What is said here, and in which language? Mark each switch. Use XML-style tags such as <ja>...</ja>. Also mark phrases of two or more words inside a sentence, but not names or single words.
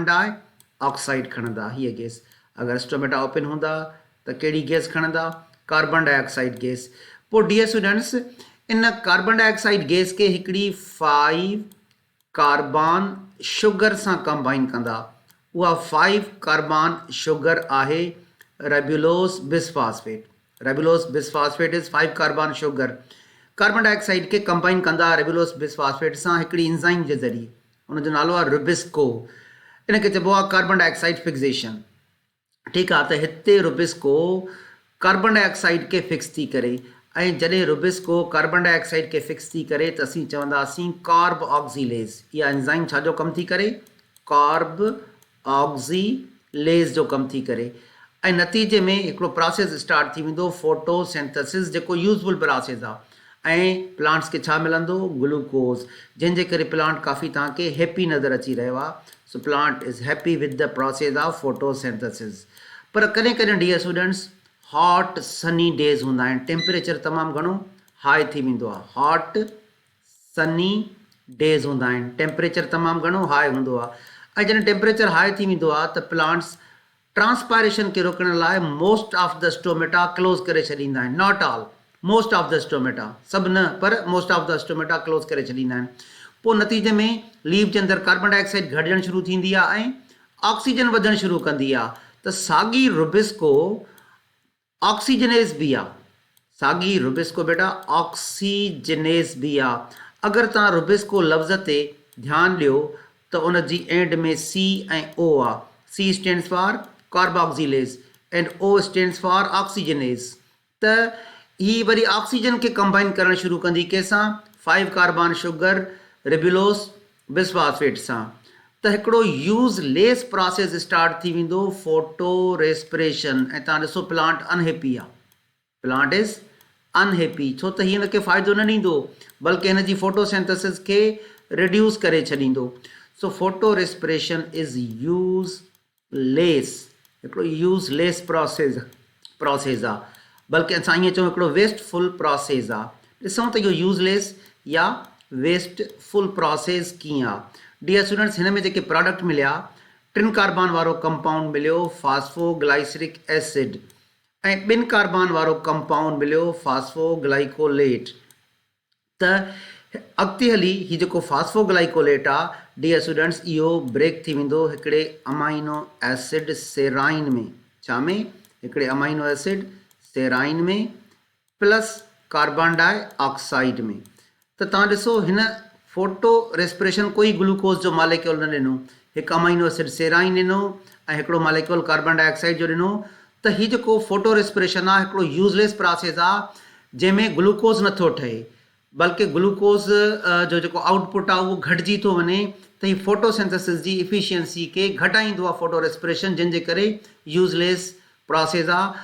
<sd>डाइऑक्साइड खणंदा हीअ गैस अगरि स्टोमेटा ओपन हूंदा त कहिड़ी गैस खणंदा</sd> <en>carbon dioxide gas</en> <sd>पोइ</sd> <en>dear students</en> <sd>इन</sd> <en>carbon dioxide gas</en> <sd>खे हिकिड़ी 5</sd> <en>carbon sugar</en> <sd>सां कंबाइन कंदा उहा 5</sd> <en>carbon sugar</en> <sd>आहे</sd> <en>ribulose bisphosphate is 5 carbon sugar carbon dioxide</en> <sd>के कंबाइन कंदा</sd> <en>ribulose bisphosphate</en> <sd>सां हिकिड़ी एंजाइम जे ज़रिए उनजो नालो आहे रुबिस्को इनखे चइबो आहे</sd> <en>carbon dioxide fixation</en> <sd>ठीकु आहे त हिते रुबिस्को</sd> <en>carbon dioxide</en> <sd>खे फिक्स थी करे ऐं जॾहिं रुबिस्को</sd> <en>carbon dioxide</en> <sd>खे फिक्स थी करे त असीं चवंदासीं कार्ब ऑक्सीलेज इहा एंजाइम छाजो कमु थी करे कार्ब ऑक्सीलेज जो कमु थी करे ऐं नतीजे में हिकिड़ो प्रोसेस स्टार्ट थी वेंदो फोटोसिंथेसिस जेको</sd> <en>useful process</en> <sd>आहे ऐं प्लांट्स खे छा मिलंदो ग्लूकोज जंहिंजे करे प्लांट काफ़ी तव्हांखे हैप्पी नज़र अची रहियो आहे</sd> <en>so plant is happy with the process of photosynthesis</en> <sd>पर कॾहिं कॾहिं डियर स्टूडेंट्स</sd> <en>hot sunny days</en> <sd>हूंदा आहिनि टेम्परेचर तमामु घणो हाई थी वेंदो आहे</sd> <en>hot sunny days</en> <sd>हूंदा आहिनि टेम्परेचर तमामु घणो हाई हूंदो आहे ऐं जॾहिं टेम्परेचर हाई थी वेंदो आहे त प्लांट्स ट्रांसपायरेशन खे रोकण लाइ</sd> <en>most of the stomata close</en> <sd>करे छॾींदा आहिनि</sd> <en>not all most of the stomata</en> <sd>सभु न पर</sd> <en>most of the stomata close</en> <sd>करे छॾींदा आहिनि पोइ नतीजे में लीव जे अंदरि</sd> <en>carbon dioxide</en> <sd>घटिजणु शुरू थींदी आहे ऐं ऑक्सीजन वधणु शुरू कंदी आहे त साॻी रुबिस्को ऑक्सीजनेस बि आहे साॻी रुबिस्को बेटा ऑक्सीजनेस बि आहे अगरि तव्हां रुबिस्को लफ़्ज़ ते ध्यानु ॾियो त उन जी एंड में सी ऐं ओ आहे</sd> <en>C stands for carboxylase and O stands for oxygenase.</en> <sd>त ही वरी ऑक्सीजन खे कंबाइन करणु शुरू कंदी कंहिंसां 5</sd> <en>carbon sugar ribulose bisphosphate</en> <sd>सां। त हिकिड़ो</sd> <en>useless process</en> <sd>स्टार्ट थी वेंदो</sd> <en>photo respiration.</en> <sd>ऐं तव्हां ॾिसो</sd> <en>plant unhappy</en> <sd>आहे,</sd> <en>plant is unhappy</en> <sd>छो त हीअ हिनखे फ़ाइदो न ॾींदो बल्कि हिन जी फोटोसिंथेसिस खे रिड्यूस करे छॾींदो।</sd> <en>so photo respiration is useless,</en> <sd>हिकिड़ो</sd> <en>useless process</en> <sd>आहे, बल्कि असां ईअं चऊं हिकिड़ो</sd> <en>wasteful process</en> <sd>आहे। ॾिसूं त इहो यूज़लेस या</sd> <en>wasteful process</en> <sd>कीअं आहे।</sd> <en>dear students,</en> <sd>हिन में जेके प्रोडक्ट मिलिया 3 कार्बन वारो कंपाउंड मिलियो</sd> <en>phosphoglyceric acid</en> <sd>ऐं 2 कार्बन वारो कंपाउंड मिलियो फास्फोग्लाइकोलेट। त अॻिते हली हीउ जेको फास्फोग्लाइकोलेट आहे</sd> <en>dear students</en> <sd>इहो ब्रेक थी वेंदो हिकिड़े</sd> <en>amino acid serine</en> <sd>में। छा में? हिकिड़े</sd> <en>amino acid serine</en> <sd>में प्लस</sd> <en>carbon dioxide</en> <sd>में। त तव्हां ॾिसो हिन</sd> <en>photo respiration</en> <sd>कोई ग्लूकोज जो मालिक्यूल न ॾिनो, हिकु</sd> <en>amino acid serine</en> <sd>ॾिनो ऐं हिकिड़ो</sd> <en>molecule carbon dioxide</en> <sd>जो ॾिनो। त हीउ जेको</sd> <en>photo respiration</en> <sd>आहे हिकिड़ो</sd> <en>useless process</en> <sd>आहे जंहिंमें ग्लूकोज नथो ठहे बल्कि ग्लूकोज जो जेको आउटपुट आहे उहो घटिजी थो वञे। त हीउ फोटोसिंथेसिस जी इफिशियंसी खे घटाईंदो आहे</sd> <en>photo respiration,</en> <sd>जंहिंजे करे</sd> <en>useless process</en> <sd>आहे।</sd>